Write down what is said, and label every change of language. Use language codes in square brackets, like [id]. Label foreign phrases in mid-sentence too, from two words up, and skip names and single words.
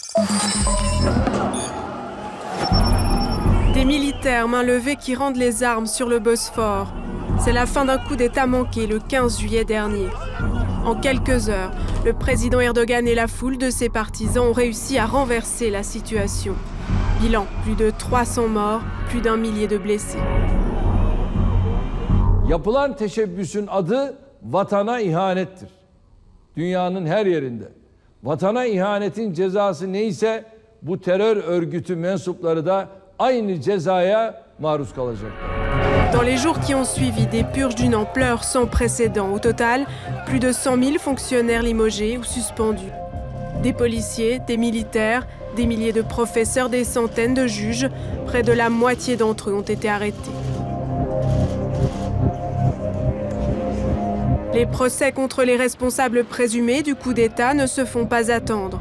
[fr] Des militaires main levée qui rendent les armes sur le Bosphore. C'est la fin d'un coup d'État manqué le 15 juillet dernier. En quelques heures, le président Erdogan et la foule de ses partisans ont réussi à renverser la situation. Bilan, plus de 300 morts, plus d'1 millier de blessés. [tr] Yapılan teşebbüsün adı vatana ihanettir. Dünyanın her yerinde. Vatana ihanetin cezası neyse bu terör örgütü mensupları da aynı cezaya maruz kalacaklar. [fr] Dans les jours qui ont suivi, des purges d'une ampleur sans précédent. Au total, plus de 100 000 fonctionnaires limogés ou suspendus. Des policiers, des militaires, des milliers de professeurs, des centaines de juges. Près de la moitié d'entre eux ont été arrêtés. Les procès contre les responsables présumés du coup d'État ne se font pas attendre.